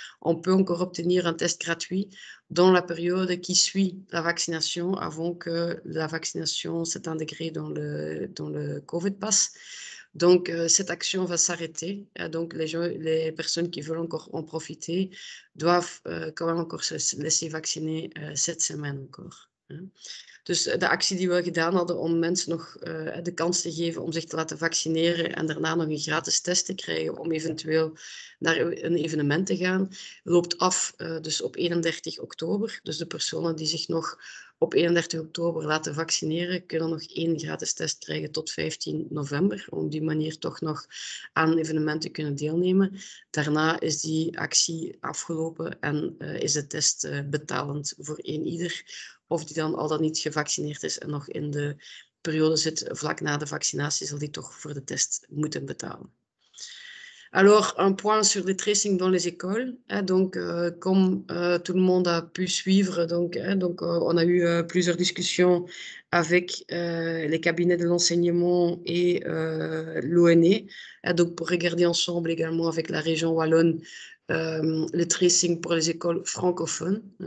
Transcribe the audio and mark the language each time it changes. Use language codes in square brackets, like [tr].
[fr] On peut encore obtenir un test gratuit dans la période qui suit la vaccination, avant que la vaccination s'est intégrée dans le Covid Pass. Donc, cette action va s'arrêter. Donc, les personnes qui veulent encore en profiter doivent quand même encore se laisser vacciner cette semaine encore. [nl] Dus de actie die we gedaan hadden om mensen nog de kans te geven om zich te laten vaccineren en daarna nog een gratis test te krijgen om eventueel naar een evenement te gaan, loopt af dus op 31 oktober. Dus de personen die zich nog op 31 oktober laten vaccineren, kunnen nog 1 gratis test krijgen tot 15 november. Om op die manier toch nog aan een evenement te kunnen deelnemen. Daarna is die actie afgelopen en is de test betalend voor ieder. Of die dan al dan niet gevaccineerd is en nog in de periode zit vlak na de vaccinatie, zal die toch voor de test moeten betalen. [fr] Alors, un point sur les tracings dans les écoles. Donc, comme tout le monde a pu suivre, on a eu plusieurs discussions avec les cabinets de l'enseignement et l'ONE, donc pour regarder ensemble également avec la région wallonne le tracing pour les écoles francophones.